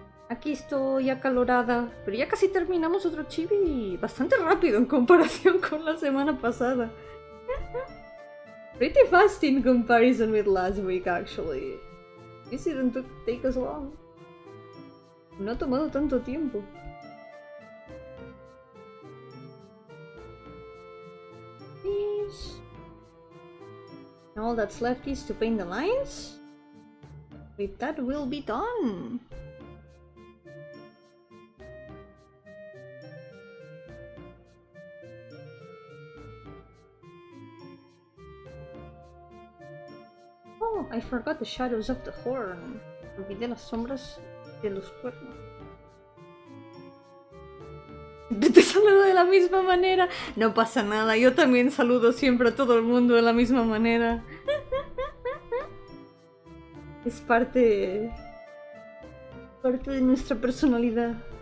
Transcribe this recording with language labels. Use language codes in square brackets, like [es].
[es] Aquí estoy acalorada, pero ya casi terminamos otro chibi. Bastante rápido en comparación con la semana pasada. [en] Pretty fast in comparison with last week, actually. This didn't take us long. [es] No ha tomado tanto tiempo. [en] And all that's left is to paint the lines. With that, we'll be done. Oh, I forgot the shadows of the horn. [es] Olvidé las sombras de los cuernos. Te saludo de la misma manera. No pasa nada, yo también saludo siempre a todo el mundo de la misma manera. Es parte de nuestra personalidad.